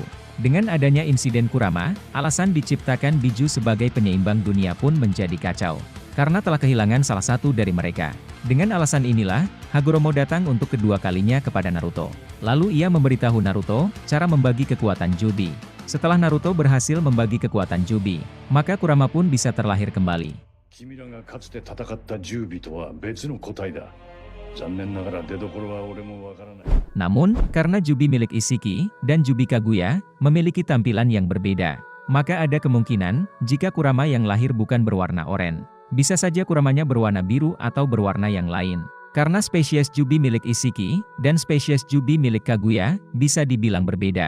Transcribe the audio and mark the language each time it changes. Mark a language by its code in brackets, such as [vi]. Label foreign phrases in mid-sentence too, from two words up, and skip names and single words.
[id] Dengan adanya insiden Kurama, alasan diciptakan Biju sebagai penyeimbang dunia pun menjadi kacau. Karena telah kehilangan salah satu dari mereka. Dengan alasan inilah, Hagoromo datang untuk kedua kalinya kepada Naruto. Lalu ia memberitahu Naruto, cara membagi kekuatan Jubi. Setelah Naruto berhasil membagi kekuatan Jubi, maka Kurama pun bisa terlahir kembali. [ja] 君らがかつて戦った十尾とは別の個体だ。残念ながら出所は俺もわからない。 [id] Namun, karena Jubi milik Isshiki, dan Jubi Kaguya, memiliki tampilan yang berbeda. Maka ada kemungkinan, jika Kurama yang lahir bukan berwarna oranye. Bisa saja Kuramanya berwarna biru atau berwarna yang lain. Karena spesies Jubi milik Isshiki, dan spesies Jubi milik Kaguya, bisa dibilang berbeda.